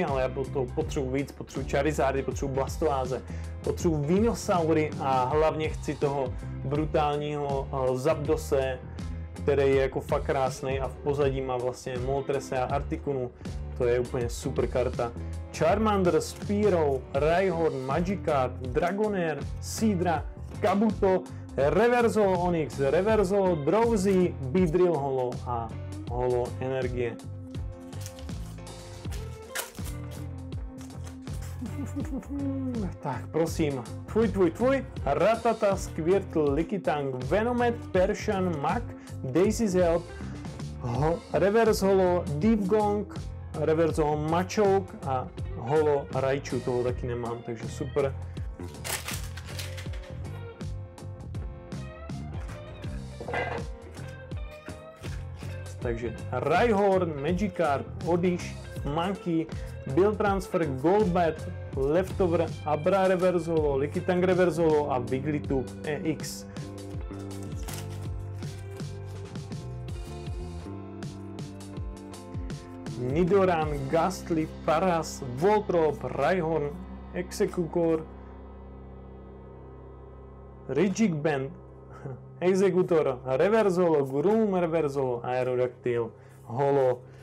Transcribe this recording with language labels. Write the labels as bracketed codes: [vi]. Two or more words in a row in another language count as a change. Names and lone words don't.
[cs] ale já to potřebuji víc, potřebuji Charizardy, potřebuji Blastoise, potřebuji Venosaury a hlavně chci toho brutálního Zapdose, který je jako fakt krásný a v pozadí má vlastně Moltres a Articuno. To je úplně super karta. Charmander, Spearow, Rhyhorn, Magikarp, Dragonair, Seadra, Kabuto, [en] Reverse Holo [cs] Onix, [en] Reverse Holo [cs] Drowzee, Beedrill Holo a Holo Energie. Tak prosím, tvůj, Rattata, Squirtle, Lickitung, Venomet, Persian, Mach, Daisy's Help, [en] Reverse Holo [cs] Deepgong, [en] Reverse Holo [cs] Machoke a Holo Raichu, toho taky nemám, takže super. Takže Rhyhorn, Magikarp, Oddish, Monkey, Bill Transfer, Golbat, Leftover, Abra [en] Reverse Holo, [cs] Lickitung [en] Reverse Holo [cs] a Wigglytuff EX. Nidoran, Gastly, Paras, Voltrop, Rhyhorn, Exeggutor, Regigigas, Exeggutor, [en] Reverse Holo, [cs] Groom [en] Reverse Holo, [cs] Aerodactyl, Holo.